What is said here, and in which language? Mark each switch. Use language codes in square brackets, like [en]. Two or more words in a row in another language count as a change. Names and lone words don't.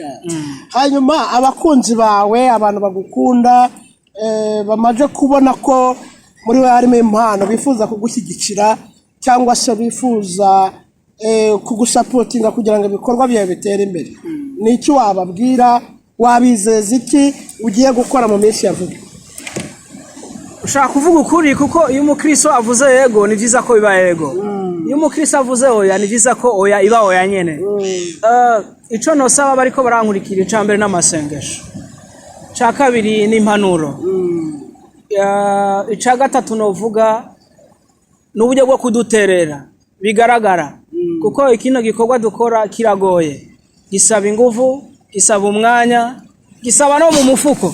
[rw] Hanyuma abakunzi bawe, abantu bagukunda, bamaze kubona ko muri we harimo impano, bifuza kugushyigikira cyangwa se bifuza kugusapotinga kugira ngo ibikorwa byawe bitere imbere, ni iki wababwira? Wabizeza iki ugiye gukora mu minsi ya vuba? Ushaka kuvuga ukuri, kuko iyo umukristo avuze yego ni byiza ko biba yego. Iyo umukristo avuze oya ni byiza ko oya iba oya nyene. [rn] Ico nosaba bariko barankurikira, icambere n'amasengesho, ca kabiri n'impanuro, ica gatatu novuga n'uburyo bwo kuduterera bigaragara, kuko ikino gikorwa dukora kiragoye, gisaba ingufu, gisaba umwanya, gisaba no mu mufuko.